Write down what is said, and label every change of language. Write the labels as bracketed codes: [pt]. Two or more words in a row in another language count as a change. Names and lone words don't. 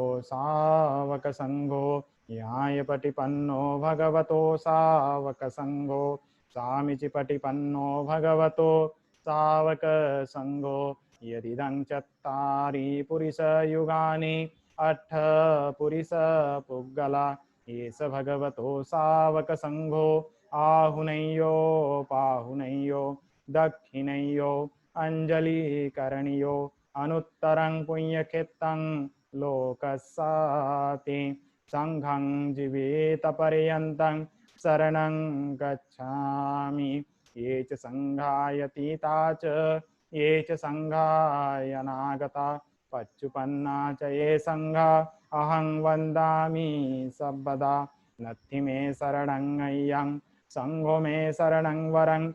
[pi] सावकसङ्घो न्यायपटिपन्नो भगवतो सावकसङ्घो सामिचिपटिपन्नो भगवतो सावकसङ्घो यदिदं चत्तारि पुरुषयुगानि अट्ठ पुरुषपुग्गला एष भगवतो सावकसङ्घो आहुनय्यो पाहुनय्यो दक्षिणयो अंजलिकरणयो अनुत्तरं पुण्यक्षेत्रं लोकस्याति संघं जीवितपर्यन्तं शरणं गच्छामि ये च संघायतीता च ये च संघायनागता पच्युपन्ना च ये संघा अहं वन्दामि सर्वदा नत्थि मे शरणं अय्यं संघो मे शरणं वरं